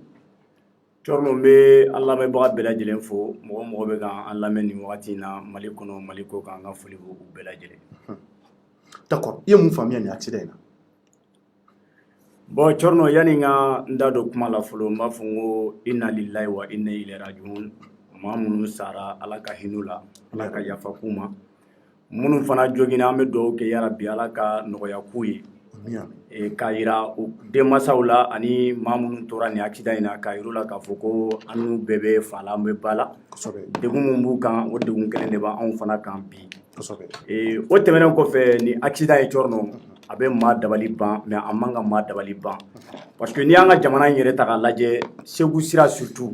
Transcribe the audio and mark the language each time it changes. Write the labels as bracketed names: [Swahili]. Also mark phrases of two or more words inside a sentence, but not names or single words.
[Bambara] Cɔrɔnɔ n bɛ an lamɛnbaga bɛɛ lajɛlen fo mɔgɔ mɔgɔ bɛ k'an lamɛn nin wagati in na Mali kɔnɔ Mali kɔ kan an ka foli b'u bɛɛ lajɛlen. D'accord i ye mun faamuya nin accident in na Bon Cɔrɔnɔ yani n ka n da don kuma la fɔlɔ n b'a fɔ n ko [Arabic] إنا لله وإنا إليه راجعون [Bambara] maa minnu sara Ala ka hinɛ u la Ala ka yafa k'u ma minnu fana joginna an bɛ dugawu kɛ yarabi Ala ka nɔgɔya k'u ye k'a yira u denmansaw la ani maa minnu tora nin accident in na k'a yir'u la k'a fɔ ko an n'u bɛɛ bɛ fa la an bɛ ba la degun min b'u kan o degun kelen de b'anw fana kan bi o tɛmɛnen kɔfɛ ni accident ye Cɔrɔnɔ a bɛ maa dabali ban mais a man ka maa dabali ban [French] parce que [Bambara] n'i y'an ka jamana in yɛrɛ ta k'a lajɛ Segu sira surtout